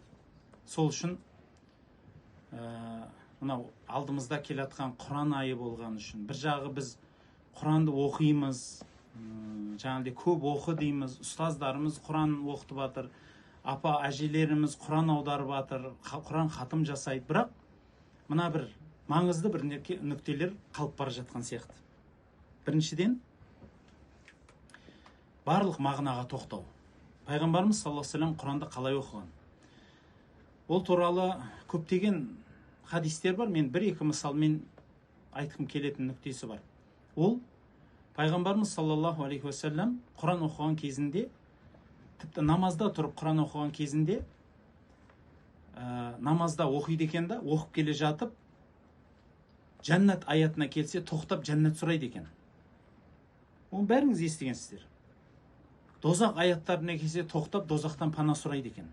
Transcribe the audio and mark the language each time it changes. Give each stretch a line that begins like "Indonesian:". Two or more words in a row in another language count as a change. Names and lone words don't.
Kazakh: Сол үшін мынау алдымызда келе жатқан Құран айы болған үшін бір жағы біз Құранды оқимыз, жаңағыдай көп оқы дейміз, ұстаздарымыз Құран оқытып жатыр, апа әжелеріміз Құран аударып жатыр, Құран хатым жасайды, бірақ мына бір маңызды бір нүктелер қалып бара жатқан сияқты. Біріншіден, барлық мағынаға тоқтау. Пайғамбарымыз
Arabic: صلى الله عليه وسلم
Kazakh: Құранды қалай оқыған? Ол туралы көптеген хадистер бар. Мен бір-екі мысалмен айтқым келетін нүктесі бар. Ол Пайғамбарымыз
Arabic: صلى الله عليه وسلم
Kazakh: Құран оқыған кезінде, тіпті намазда тұрып Құран оқыған кезінде, намазда оқиды екен да, оқып келе жатып, жәннат аятына келсе, тоқтап жәннат сұрайды екен. Оны бәріңіз естігенсіздер. Дозақ аяттарына келсе, тоқтап дозақтан пана сұрайды екен.